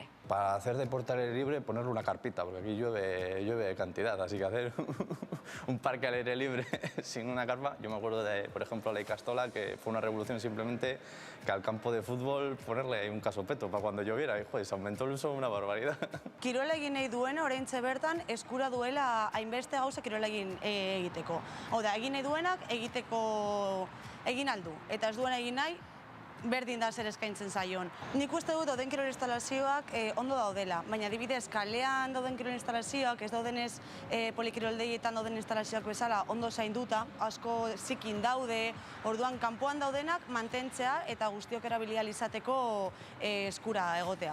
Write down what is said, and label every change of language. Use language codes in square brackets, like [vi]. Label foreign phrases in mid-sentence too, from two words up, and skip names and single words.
[es] Para hacer deporte al aire libre, ponerle una carpita, porque aquí llueve de cantidad, así que hacer un parque al aire libre sin una carpa. Yo me acuerdo de, por ejemplo, la Ikastola, que fue una revolución simplemente que al campo de fútbol ponerle un casopeto para cuando lloviera, y joder, se aumentó el uso una barbaridad. [eu] Kirola egin nahi duena, oraintxe bertan, eskura duela hainbeste gauza kirola egiteko. Hau da, egin nahi duenak egin aldu, eta ez duena egin nahi, berdin da zer eskaintzen zaion. Nik uste dut dauden kirol instalazioak ondo daudela, baina adibidez kalean dauden kirol instalazioak, ez daudenez polikiroldeietan dauden instalazioak bezala ondo zainduta, asko zikin daude, orduan kanpoan daudenak mantentzea eta guztiok erabilia izateko eskura egotea.